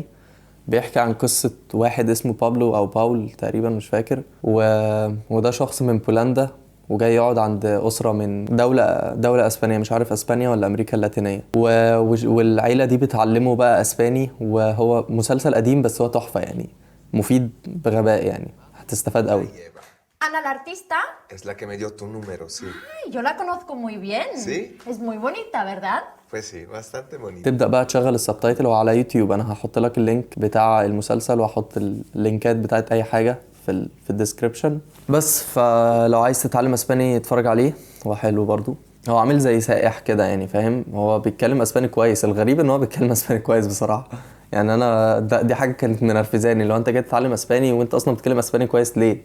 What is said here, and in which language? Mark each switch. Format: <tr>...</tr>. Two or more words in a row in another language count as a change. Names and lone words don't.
<ar>بيحكي عن قصة واحد اسمه بابلو او باول تقريبا مش فاكر، وده شخص من بولندا وجاي يقعد عند أسرة من دولة أسبانية، مش عارف أسبانيا ولا أمريكا اللاتينية، والعيلة دي بتعلمه بقى أسباني. وهو مسلسل قديم بس هو تحفة يعني، مفيد بغباء يعني، هتستفاد قوي.</ar> <es>Ana, la artista, Es la que me dio tu número, sí. ay, yo la conozco muy bien. ¿Sí? Es muy bonita, ¿verdad? Pues sí, bastante bonito.</es> <ar>تبدأ بقى تشغل السبتايتل على يوتيوب. انا هحط لك اللينك بتاع المسلسل وهحط اللينكات بتاعت اي حاجة في الديسكريبشن. بس فلو عايز تتعلم اسباني اتفرج عليه، هو حلو برضو. هو عامل زي سائح كده يعني، فاهم؟ هو بيتكلم اسباني كويس. الغريب ان هو بيتكلم اسباني كويس بصراحة. يعني انا دي حاجة كانت منرفزاني، لو انت جاي تتعلم اسباني وانت اصلا بتتكلم اسباني كويس ليه؟</ar>